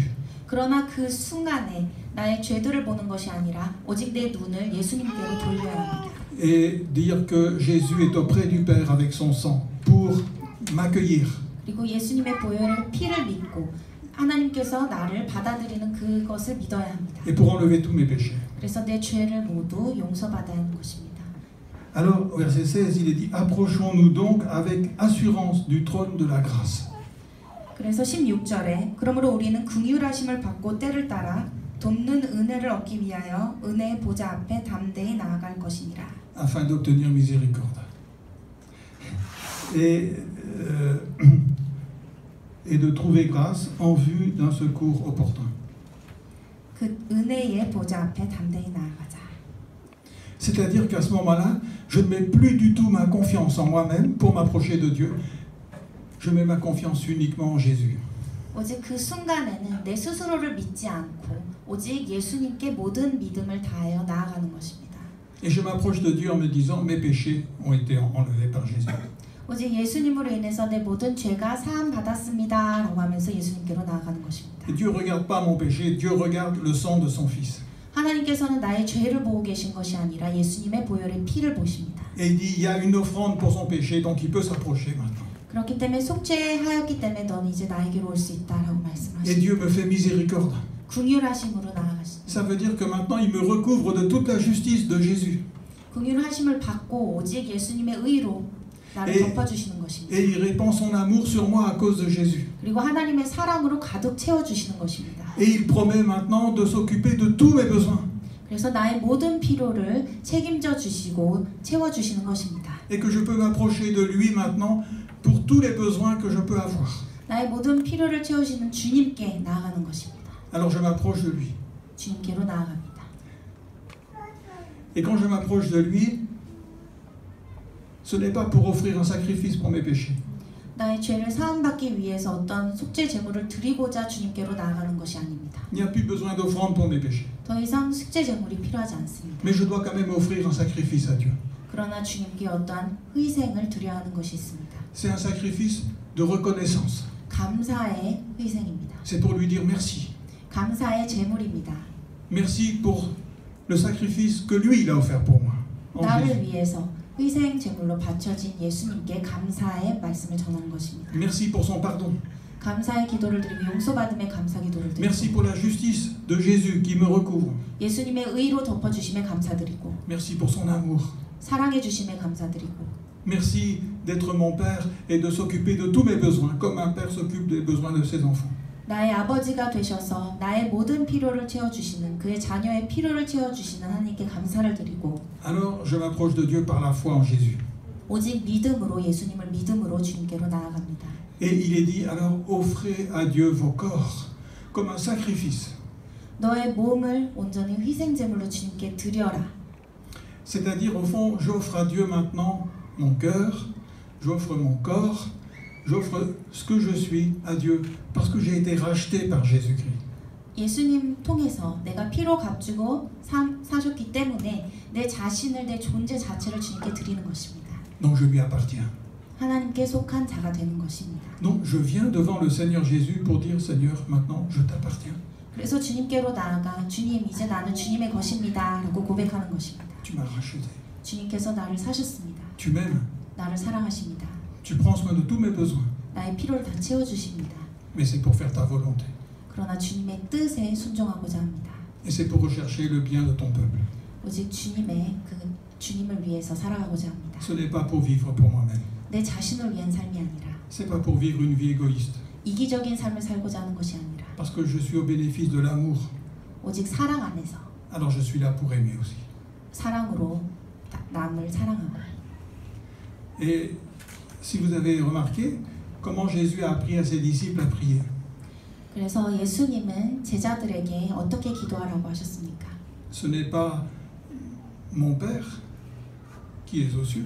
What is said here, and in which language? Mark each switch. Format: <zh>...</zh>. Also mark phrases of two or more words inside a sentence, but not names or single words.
<ko>그러나 그 순간에 나의 죄들을 보는 것이 아니라 오직 내 눈을 예수님께로 돌려야 합니다.</ko> <fr>Et dire que Jésus est auprès du Père avec son sang pour m'accueillir.</fr> <ko>그리고 예수님의 보혈의 피를 믿고 하나님께서 나를 받아들이는 그것을 믿어야 합니다.</ko> <fr>Et pour enlever tous mes péchés.</fr> <ko>그래서 내 죄를 모두 용서받아야 하는 것입니다.</ko> <fr>Alors, au verset 16, il est dit « Approchons-nous donc avec assurance du trône de la grâce. »</fr> <ko>그래서 16절에 그러므로 우리는 긍휼하심을 받고 때를 따라 돕는 은혜를 얻기 위하여 은혜의 보좌 앞에 담대히 나아갈 것이니라.</ko> <fr>afin d'obtenir miséricorde. Et de trouver grâce en vue d'un secours opportun.</fr> <ko>그 은혜의 보좌 앞에 담대히 나아가자.</ko> <fr>C'est-à-dire qu'à ce moment-là, je ne mets plus du tout ma confiance en moi-même pour m'approcher de Dieu. Je mets ma confiance uniquement en Jésus.</fr> <ko>오직 그 순간에는 내 스스로를 믿지 않고 오직 예수님께 모든 믿음을 다하여 나아가는 것입니다.</ko> <fr>Et je m'approche de Dieu en me disant mes péchés ont été enlevés par Jésus.</fr> <ko>오직 예수님으로 인해서 내 모든 죄가 사함 받았습니다 라고 하면서 예수님께로 나아가는 것입니다.</ko> <fr>Et Dieu ne regarde pas mon péché, Dieu regarde le sang de son Fils.</fr> <ko>하나님께서는 나의 죄를 보고 계신 것이 아니라 예수님의 보혈의 피를 보십니다.</ko> <fr>Et il dit il y a une offrande pour son péché, donc il peut s'approcher maintenant.</fr> <ko>그렇기 때문에 속죄하였기 때문에 너는 이제 나에게로 올 수 있다라고</ko> <fr>Et</fr> <ko>말씀하십니다.</ko> <fr>Dieu me fait miséricorde.</fr> <ko>긍휼하심으로 나아가십니다.</ko> <fr>Ça veut dire que maintenant il me recouvre de toute la justice de Jésus.</fr> <ko>긍휼하심을 받고 오직 예수님의 의로 나를 에- 덮어주시는 것입니다.</ko> <fr>Et il répand son amour sur moi à cause de Jésus.</fr> <ko>그리고 하나님의 사랑으로 가득 채워주시는 것입니다.</ko> <fr>Et il promet maintenant de s'occuper de tous mes besoins.</fr> <ko>그래서 나의 모든 필요를 책임져 주시고 채워주시는 것입니다.</ko> <fr>Et que je peux m'approcher de lui maintenant pour tous les besoins que je peux avoir.</fr> <ko>나의 모든 필요를 채우시는 주님께 나아가는 것입니다.</ko> <fr>Alors je m'approche de lui.</fr> <ko>주님께로 나아갑니다.</ko> <fr>Et quand je m'approche de lui, ce n'est pas pour offrir un sacrifice pour mes péchés.</fr> <ko>나의 죄를 사함받기 위해서 어떤 속죄 제물을 드리고자 주님께로 나아가는 것이 아닙니다.</ko> <fr>Il n'y a plus besoin d'offrande pour mes péchés.</fr> <ko>더 이상 속죄 제물이 필요하지 않습니다.</ko> <fr>Mais je dois quand même offrir un sacrifice à Dieu.</fr> <ko>그러나 주님께 어떠한 희생을 드려야 하는 것이 있습니다.</ko> <fr>C'est un sacrifice de reconnaissance.</fr> <ko>감사의 희생입니다.</ko> <fr>C'est pour lui dire merci.</fr> <ko>감사의 제물입니다.</ko> <fr>Merci pour le sacrifice que lui, il a offert pour moi. En</fr> <ko>나를</ko> <fr>Jésus.</fr> <ko>위해서 희생 제물로 바쳐진 예수님께 감사의 말씀을 전하는 것입니다.</ko> <fr>Merci pour son pardon.</fr> <ko>감사의 기도를 드리고 용서받음의 감사 기도를 드리고</ko> <fr>Merci pour la justice de Jésus qui me recouvre.</fr> <ko>예수님의 의로 덮어주심에 감사드리고</ko> <fr>Merci pour son amour.</fr> <ko>사랑해 주심에 감사드리고</ko> <fr>Merci d'être mon père et de s'occuper de tous mes besoins, comme un père s'occupe des besoins de ses enfants.</fr> <ko>나의 아버지가 되셔서 나의 모든 필요를 채워주시는 그의 자녀의 필요를 채워주시는 하나님께 감사를 드리고</ko> <fr>Alors je m'approche de Dieu par la foi en Jésus.</fr> <ko>오직 믿음으로 예수님을 믿음으로 주님께로 나아갑니다.</ko> <fr>Et il est dit, alors offrez à Dieu vos corps comme un sacrifice.</fr> <ko>너의 몸을 온전히 희생제물로 주님께 드려라.</ko> <fr>C'est-à-dire, au fond, j'offre à Dieu maintenant mon cœur, j'offre mon corps, j'offre ce que je suis à Dieu parce que j'ai été racheté par Jésus-Christ.</fr> <ko>예수님 통해서 내가 피로 값주고 사셨기 때문에 내 자신을 내 존재 자체를 주님께 드리는 것입니다.</ko> <fr>Donc je lui appartiens.</fr> <ko>하나님께 속한 자가 되는 것입니다.</ko> <fr>Donc je viens devant le Seigneur Jésus pour dire, Seigneur, maintenant je t'appartiens.</fr> <ko>그래서 주님께로 나아가 주님 이제 나는 주님의 것입니다 라고 고백하는 것입니다.</ko> <fr>Tu m'as racheté.</fr> <ko>주님께서 나를 사셨습니다.</ko> <fr>Tu m'aimes.</fr> <ko>나를 사랑하십니다.</ko> <fr>Tu prends soin de tous mes besoins.</fr> <ko>나의 필요를 다 채워주십니다.</ko> <fr>Mais c'est pour faire ta volonté.</fr> <ko>그러나 주님의 뜻에 순종하고자 합니다.</ko> <fr>Et c'est pour rechercher le bien de ton peuple.</fr> <ko>오직 주님을 위해서 살아가고자 합니다.</ko> <fr>Ce n'est pas pour vivre pour moi-même.</fr> <ko>내 자신을 위한 삶이 아니라</ko> <fr>C'est pas pour vivre une vie égoïste.</fr> <ko>이기적인 삶을 살고자 하는 것이 아니라</ko> <fr>Parce que je suis au bénéfice de l'amour.</fr> <ko>오직 사랑 안에서</ko> <fr>Alors je suis là pour aimer aussi.</fr> <ko>사랑으로 남을 사랑하고</ko> <fr>Et si vous avez remarqué, comment Jésus a appris à ses disciples à prier.</fr> <ko>그래서 예수님은 제자들에게 어떻게 기도하라고 하셨습니까?</ko> <fr>Ce n'est pas mon Père qui est aux cieux,</fr>